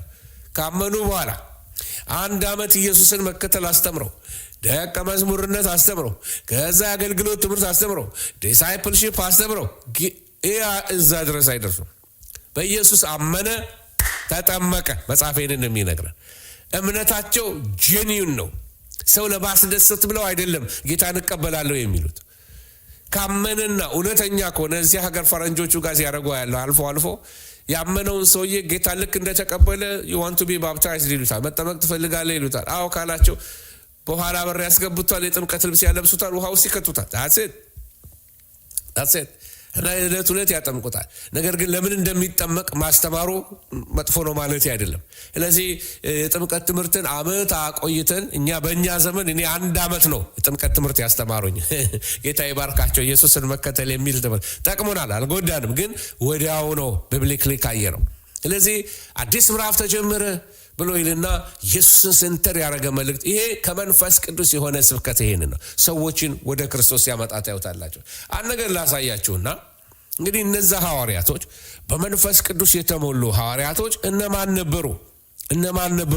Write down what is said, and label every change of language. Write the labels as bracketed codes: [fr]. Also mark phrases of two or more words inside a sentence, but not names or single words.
[am] ካመኑ በኋላ 1 ዓመት ኢየሱስን መከተል አስተምረው፣ ደቀ መዝሙርነት አስተምረው፣ ከዛ አገልግሎት ትምህርት አስተምረው፣ ዲሳይፕልሺፕ አስተምረው እዛ ድረስ አይደርሱም። በኢየሱስ አመነ፣ ተጠመቀ። መጽሐፍ ይህንን የሚነግረን እምነታቸው ጄኒዩን ነው። ሰው ለማስደሰት ብለው አይደለም ጌታን እቀበላለሁ የሚሉት። ካመነና እውነተኛ ከሆነ እዚህ ሀገር ፈረንጆቹ ጋር ሲያደርጉ ያለው አልፎ ያመነውን ሰውዬ ጌታ ልክ እንደተቀበለ [en] you want to be baptized [am] ይሉታል። መጠመቅ ትፈልጋለህ ይሉታል። አዎ ካላቸው በኋላ በር ያስገቡታል፣ የጥምቀት ልብስ ያለብሱታል፣ ውሃ ውስጥ ይከቱታል። [en] that's it [am] እና ለቱለት ያጠምቁታል። ነገር ግን ለምን እንደሚጠመቅ ማስተማሩ መጥፎ ነው ማለት አይደለም። ስለዚህ የጥምቀት ትምህርትን ዓመት አቆይተን በእኛ ዘመን እኔ 1 ዓመት ነው የጥምቀት ትምህርት ያስተማሩኝ። ጌታ ይባርካቸው። ኢየሱስን መከተል የሚል ትምህርት ጠቅሞናል፣ አልጎዳንም። ግን ወዲያው ነው ቢብሊካሊ ካየነው። ስለዚህ አዲስ ምዕራፍ ተጀመረ ብሎ ይልና ኢየሱስን ሴንተር ያደረገ መልእክት። ይሄ ከመንፈስ ቅዱስ የሆነ ስብከት ይሄን ነው ሰዎችን ወደ ክርስቶስ ያመጣ ታዩታላችሁ። አንድ ነገር ላሳያችሁና እንግዲህ እነዛ ሐዋርያቶች በመንፈስ ቅዱስ የተሞሉ ሐዋርያቶች እነማን ነበሩ?